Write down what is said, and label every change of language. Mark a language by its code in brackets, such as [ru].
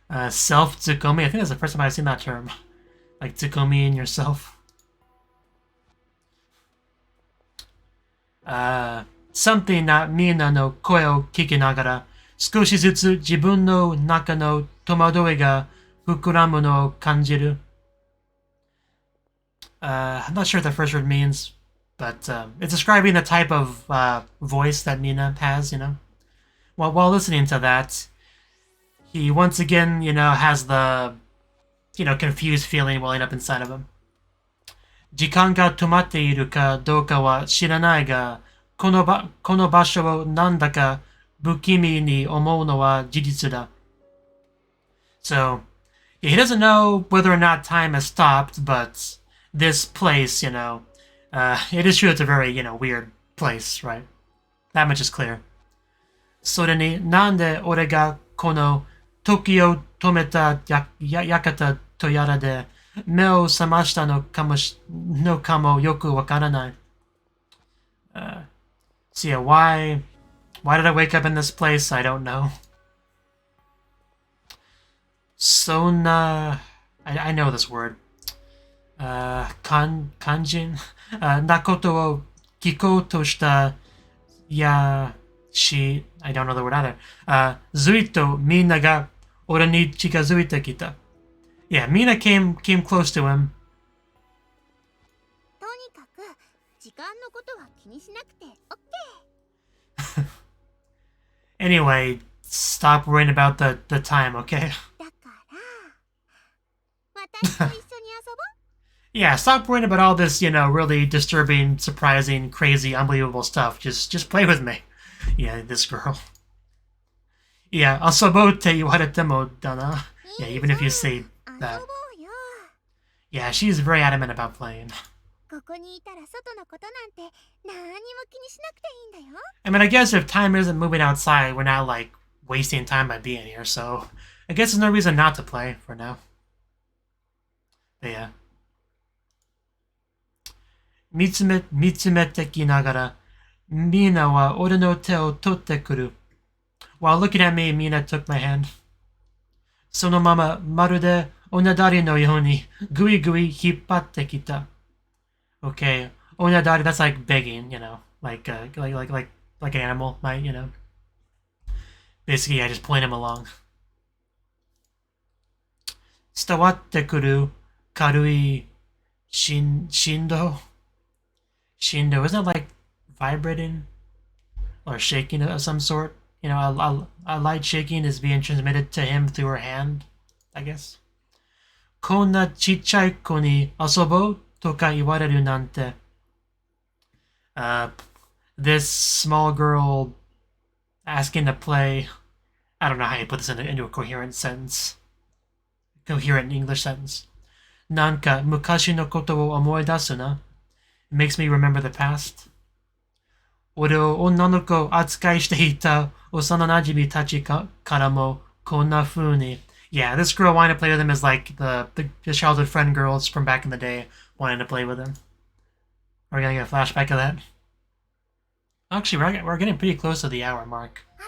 [en] Self-tsukomi. I think that's the first time I've seen that term. Like tsukomi in yourself. [ja] Something なみんなの声を聞きながら少しずつ自分の中の戸惑いが膨らむのを感じる. [en] I'm not sure what the first word means, But it's describing the type of voice that Mina has, While listening to that, he once again, has the, confused feeling welling up inside of him. [ja] 時間が止まっているかどうかは知らないが、この場所をなんだか不気味に思うのは事実だ. [en] So, he doesn't know whether or not time has stopped, but this place, it is true it's a very, weird place, right? That much is clear. [ja] それになんで俺がこの時を止めた館とやらで目を覚ましたのかもよくわからない。 [en] So yeah, why did I wake up in this place? I don't know. Sona, I know this word. Kanjin, [ja] なことを聞こうとしたやし、 [en] I don't know the word either. [ja] ずっとみんなが俺に近づいてきた。 [en] Yeah, Mina came close to him. [ja] とにかく時間のことは気にしなくて OK. [en] Anyway, stop worrying about the time, okay? [ja] だから私と一緒に遊ぼう。 [en] Yeah, stop worrying about all this, really disturbing, surprising, crazy, unbelievable stuff. Just play with me. Yeah, this girl. [ja] Yeah, 遊ぼうって言われてもだな. [en] Yeah, even if you say that. Yeah, she's very adamant about playing. [ja] ここにいたら外のことなんて何にも気にしなくていいんだよ。 [en] I mean, I guess if time isn't moving outside, we're not, wasting time by being here, so I guess there's no reason not to play for now. But yeah. [ja] 見つめてきながら、みんなは俺の手を取ってくる。 [en] While looking at me, Mina took my hand. [ja] そのまま、まるでおなだりのように、ぐいぐい引っ張ってきた。 [en] Okay, おなだり, that's like begging, like an animal might, Basically, I just point him along. [ja] 伝わってくる軽い振動? [en] Shindo, isn't that like vibrating or shaking of some sort? A light shaking is being transmitted to him through her hand, I guess. [ja] こんなちっちゃい子に遊ぼうとか言われるなんて. [en] This small girl asking to play. I don't know how you put this into a coherent sentence. Coherent English sentence. [ja] なんか昔のことを思い出すな. [en] It makes me remember the past. [ja] 俺を女の子扱いしていた幼馴染たちからもこんな風に. [en] Yeah, this girl wanting to play with him is like the childhood friend girls from back in the day wanting to play with him. We're gonna get a flashback of that. Actually, we're getting pretty close to the hour mark.